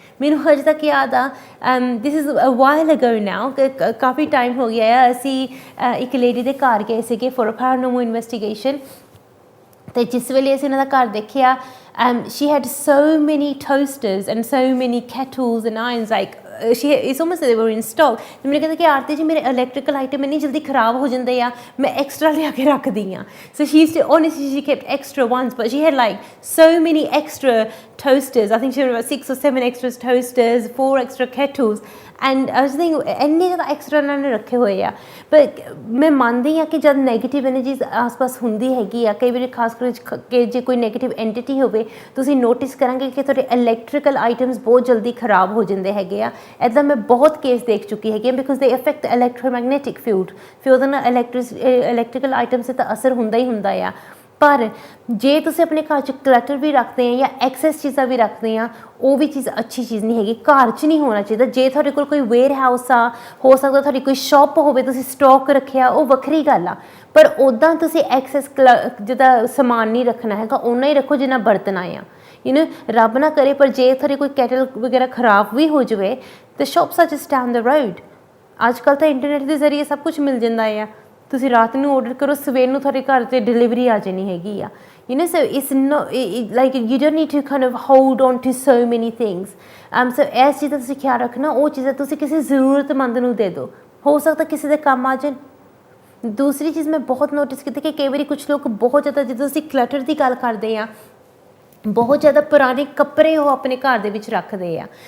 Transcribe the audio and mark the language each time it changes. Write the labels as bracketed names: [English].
[Punjabi] ਮੈਨੂੰ ਹਜੇ ਤੱਕ ਯਾਦ ਆ, [English] this is a while ago now, [Punjabi] coffee time ਹੋ ਗਿਆ ਆ, ਅਸੀਂ ਇੱਕ ਲੇਡੀ ਦੇ ਘਰ ਗਏ ਸੀਗੇ ਫੋਰ ਪੈਰਾਨੋਰਮਲ ਇਨਵੈਸਟੀਗੇਸ਼ਨ, ਅਤੇ ਜਿਸ ਵੇਲੇ ਅਸੀਂ ਉਹਨਾਂ ਦਾ ਘਰ ਦੇਖਿਆ, [English] she had so many toasters and so many kettles and irons, like it's almost they were in stock। [Punjabi] ਅਤੇ ਮੈਨੂੰ ਕਹਿੰਦੇ ਕਿ ਆਰਤੀ ਜੀ ਮੇਰੇ ਇਲੈਕਟ੍ਰੀਕਲ ਆਈਟਮ ਇੰਨੀ ਜਲਦੀ ਖਰਾਬ ਹੋ ਜਾਂਦੇ ਆ, ਮੈਂ ਐਕਸਟਰਾ ਲਿਆ ਕੇ ਰੱਖਦੀ ਹਾਂ। [English] So she used to, honestly she kept extra ones, but she had like so many extra toasters. I think she had about 6 or 7 extra toasters, 4 extra kettles, and I was thinking [Punjabi] ਇੰਨੇ ਜ਼ਿਆਦਾ extra ਉਹਨਾਂ ਨੇ ਰੱਖੇ ਹੋਏ ਆ। ਪਰ ਮੈਂ ਮੰਨਦੀ ਹਾਂ ਕਿ ਜਦ ਨੈਗੇਟਿਵ ਐਨਰਜੀਜ਼ ਆਸ-ਪਾਸ ਹੁੰਦੀ ਹੈਗੀ ਆ, ਕਈ ਵਾਰੀ ਖਾਸ ਕਰਕੇ ਜੇ ਕੋਈ ਨੈਗੇਟਿਵ ਐਂਟਿਟੀ ਹੋਵੇ, ਤੁਸੀਂ ਨੋਟਿਸ ਕਰਾਂਗੇ ਕਿ ਤੁਹਾਡੇ ਇਲੈਕਟ੍ਰੀਕਲ ਆਈਟਮਸ ਬਹੁਤ ਜਲਦੀ ਖਰਾਬ ਹੋ ਜਾਂਦੇ ਹੈਗੇ ਆ। ਇੱਦਾਂ ਮੈਂ ਬਹੁਤ ਕੇਸ ਦੇਖ ਚੁੱਕੀ ਹੈਗੀ, [English] because they affect electromagnetic field, [Punjabi] ਫਿਰ ਉਹਦੇ ਨਾਲ ਇਲੈਕਟ੍ਰੀਕਲ ਆਈਟਮਸ 'ਤੇ ਤਾਂ ਅਸਰ ਹੁੰਦਾ ਹੀ ਹੁੰਦਾ ਆ। ਪਰ ਜੇ ਤੁਸੀਂ ਆਪਣੇ ਘਰ 'ਚ ਕਲਟਰ ਵੀ ਰੱਖਦੇ ਆ ਜਾਂ ਐਕਸੈਸ ਚੀਜ਼ਾਂ ਵੀ ਰੱਖਦੇ ਆ, ਉਹ ਵੀ ਚੀਜ਼ ਅੱਛੀ ਚੀਜ਼ ਨਹੀਂ ਹੈਗੀ, ਘਰ 'ਚ ਨਹੀਂ ਹੋਣਾ ਚਾਹੀਦਾ। ਜੇ ਤੁਹਾਡੇ ਕੋਲ ਕੋਈ ਵੇਅਰ ਹਾਊਸ ਆ, ਹੋ ਸਕਦਾ ਤੁਹਾਡੀ ਕੋਈ ਸ਼ੌਪ ਹੋਵੇ, ਤੁਸੀਂ ਸਟਾਕ ਰੱਖਿਆ, ਉਹ ਵੱਖਰੀ ਗੱਲ ਆ, ਪਰ ਉੱਦਾਂ ਤੁਸੀਂ ਐਕਸੈਸ ਜਿੱਦਾਂ ਸਮਾਨ ਨਹੀਂ ਰੱਖਣਾ ਹੈਗਾ, ਓਨਾ ਹੀ ਰੱਖੋ ਜਿੰਨਾ ਵਰਤਣਾ ਆ। ਰੱਬ ਨਾ ਕਰੇ, ਪਰ ਜੇ ਤੁਹਾਡੀ ਕੋਈ ਕੈਟਲ ਵਗੈਰਾ ਖਰਾਬ ਵੀ ਹੋ ਜਾਵੇ, ਤਾਂ [English] Shops are just down the road. [Punjabi] ਅੱਜ ਕੱਲ੍ਹ ਤਾਂ ਇੰਟਰਨੈਟ ਦੇ ਜ਼ਰੀਏ ਸਭ ਕੁਛ ਮਿਲ ਜਾਂਦਾ ਆ। ਤੁਸੀਂ ਰਾਤ ਨੂੰ ਆਰਡਰ ਕਰੋ, ਸਵੇਰ ਨੂੰ ਤੁਹਾਡੇ ਘਰ 'ਤੇ ਡਿਲੀਵਰੀ ਆ ਜਾਣੀ ਹੈਗੀ ਆ। [English] So it's not like you don't need to kind of hold on to so many things. [Punjabi] So ਇਸ ਚੀਜ਼ ਦਾ ਤੁਸੀਂ ਖਿਆਲ ਰੱਖਣਾ, ਉਹ ਚੀਜ਼ਾਂ ਤੁਸੀਂ ਕਿਸੇ ਜ਼ਰੂਰਤਮੰਦ ਨੂੰ ਦੇ ਦਿਓ, ਹੋ ਸਕਦਾ ਕਿਸੇ ਦੇ ਕੰਮ ਆ ਜਾਣ। ਦੂਸਰੀ ਚੀਜ਼ ਮੈਂ ਬਹੁਤ ਨੋਟਿਸ ਕੀਤੀ ਕਿ ਕਈ ਵਾਰੀ ਕੁਛ ਲੋਕ ਬਹੁਤ ਜ਼ਿਆਦਾ, ਜਦੋਂ ਅਸੀਂ ਕਲਟਰ ਦੀ ਗੱਲ ਕਰਦੇ ਹਾਂ, ਬਹੁਤ ਜ਼ਿਆਦਾ ਪੁਰਾਣੇ ਕੱਪੜੇ ਉਹ ਆਪਣੇ ਘਰ ਦੇ ਵਿੱਚ ਰੱਖਦੇ ਆ।